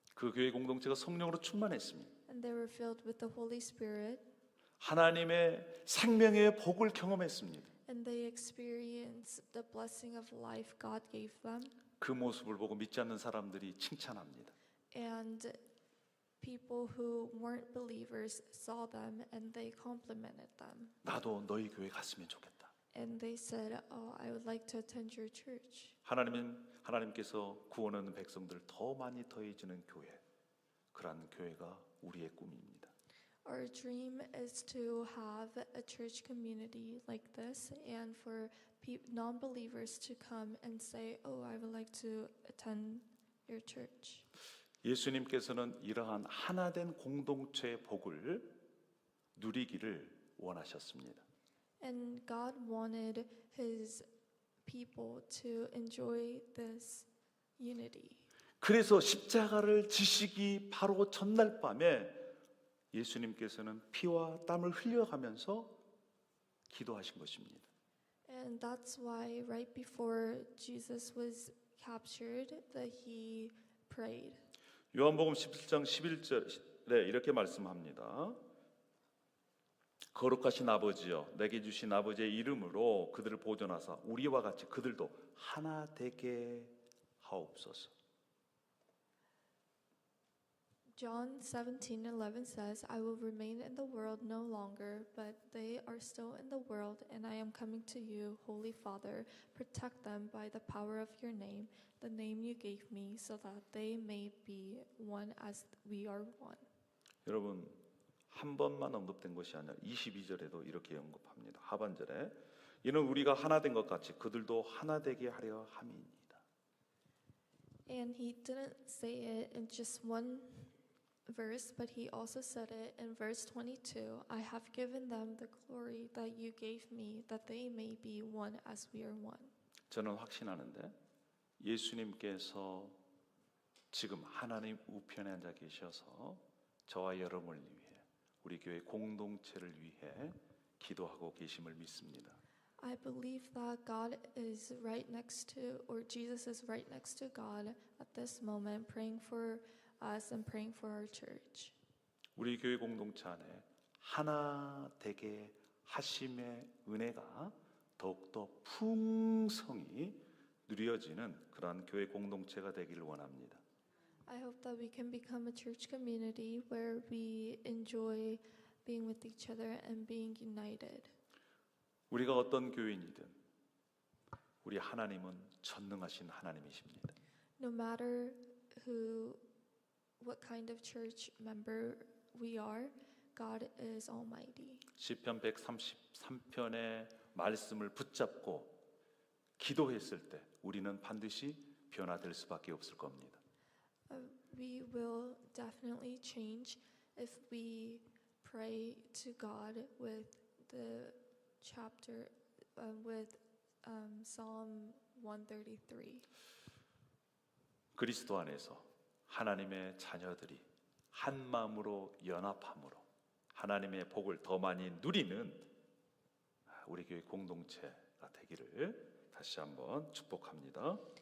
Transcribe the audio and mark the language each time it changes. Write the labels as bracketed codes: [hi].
[ko] 그 교회 공동체가 성령으로 충만했습니다. [en] and they were filled with the Holy Spirit, [ko] 하나님의 생명의 복을 경험했습니다. [en] and they experienced the blessing of life God gave them. [ko] 그 모습을 보고 믿지 않는 사람들이 칭찬합니다. [en] And people who weren't believers saw them and they complimented them. [ko] 나도 너희 교회 갔으면 좋겠다. [en] And they said, oh, I would like to attend your church. [ko] 하나님께서 구원하는 백성들 더 많이 더해지는 교회, 그러한 교회가 우리의 꿈입니다. [en] Our dream is to have a church community like this and for non-believers to come and say, oh, I would like to attend your church. [ko] 예수님께서는 이러한 하나된 공동체의 복을 누리기를 원하셨습니다. [en] And God wanted his people to enjoy this unity. [ko] 그래서 십자가를 지시기 바로 전날 밤에 예수님께서는 피와 땀을 흘려가면서 기도하신 것입니다. [en] And that's why right before Jesus was captured that he prayed. [ko] 요한복음 17장 11절에 이렇게 말씀합니다. 거룩하신 아버지여, 내게 주신 아버지의 이름으로 그들을 보존하사 우리와 같이 그들도 하나 되게 하옵소서. [en] John 17:11 says, I will remain in the world no longer, but they are still in the world, and I am coming to you, Holy Father. Protect them by the power of your name, the name you gave me, so that they may be one as we are one. [ko] 여러분, 한 번만 언급된 것이 아니라 22절에도 이렇게 언급합니다. 하반절에 이는 우리가 하나 된 것 같이 그들도 하나 되게 하려 함이니이다. [en] And he didn't say it in just one verse, but he also said it in verse 22. I have given them the glory that you gave me, that they may be one as we are one. [ko] 저는 확신하는데 예수님께서 지금 하나님 우편에 앉아 계셔서 저와 여러분을 위해 우리 교회 공동체를 위해 기도하고 계심을 믿습니다. [en] I believe that God is right next to, or Jesus is right next to God at this moment, praying for us and praying for our church. [ko] 우리 교회 공동체 안에 하나 되게 하심의 은혜가 더욱더 풍성히 누려지는 그러한 교회 공동체가 되기를 원합니다. [en] I hope that we can become a church community where we enjoy being with each other and being united. [ko] 우리가 어떤 교인이든 우리 하나님은 전능하신 하나님이십니다. [en] No matter what kind of church member we are, God is almighty. [ko] 시편 133편의 말씀을 붙잡고 기도했을 때 우리는 반드시 변화될 수밖에 없을 겁니다. [en] We will definitely change if we pray to God with the chapter with Psalm 133. [ko] 그리스도 안에서 하나님의 자녀들이 한 마음으로 연합함으로 하나님의 복을 더 많이 누리는 우리 교회 공동체가 되기를 다시 한번 축복합니다.